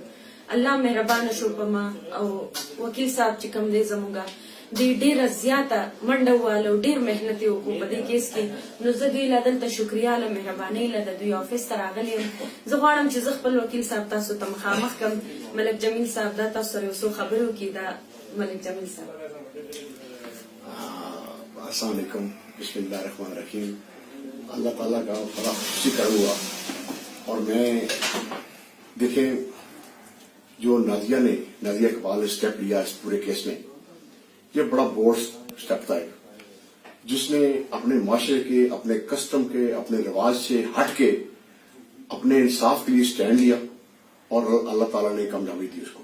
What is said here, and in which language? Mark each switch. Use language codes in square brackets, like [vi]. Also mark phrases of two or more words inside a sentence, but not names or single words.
[ps] الله مهربانه شو په ما او وکیل صاحب چې کوم دی زموږه دوی ډیره زیاته منډه وواله او ډیر محنت یې وکړو په دې کیس کې. نو زه دوی له دلته شکریا له مهربانۍ له د دوی آفس ته راغلی یم. زه غواړم چې زه خپل وکیل صاحب تاسو ته مخامخ کړم. ملک جمیل صاحب دا تاسو سره یو څو خبرې وکړي. دا ملک جمیل صاحب. [ar] السلام علیکم. بسم اللہ الرحمن الرحیم. [ur] اللہ تعالیٰ کا بڑا خوشی کر ہوا اور میں دیکھیں جو نازیہ اقبال نے اسٹیپ لیا اس پورے کیس میں، یہ بڑا بورڈ اسٹیپ تھا جس نے اپنے معاشرے کے، اپنے کسٹم کے، اپنے رواج سے ہٹ کے اپنے انصاف کے لیے اسٹینڈ لیا اور اللہ تعالیٰ نے کامیابی دی اس کو.